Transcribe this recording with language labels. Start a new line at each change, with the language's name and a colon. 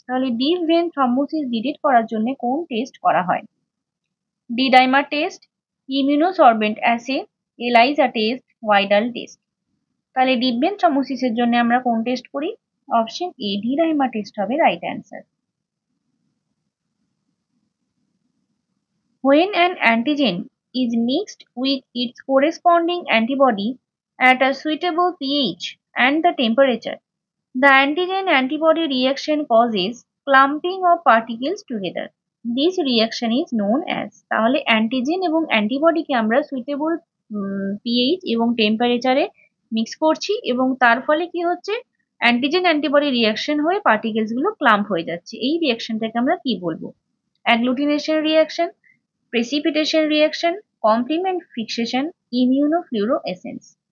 Bangla: তাহলে deep vein thrombosis detect করার জন্য কোন টেস্ট করা হয়? D dimer test, ইমিউনোসরবেন্ট as, ELISA test, Widal test. তাহলে ডিপ ভেন থ্রম্বোসিসের জন্য আমরা কোন টেস্ট করি? Option A D dimer test হবে right answer.
English: When an antigen is mixed with its corresponding antibody at a suitable pH and the temperature, the antigen-antibody reaction causes clumping of particles together. This reaction is known as,
Bangla: তাহলে antigen এবং অ্যান্টিবডিকে আমরা suitable pH এবং টেম্পারেচারে mix করছি এবং তার ফলে কি হচ্ছে, অ্যান্টিজেন অ্যান্টিবডি রিয়াকশন হয়ে পার্টিকেলস গুলো ক্লাম্প হয়ে যাচ্ছে। এই রিয়াকশনটাকে আমরা কি বলবো? Agglutination reaction, precipitation reaction, complement fixation, ইমিউনোফ্লুরোএসেন্স।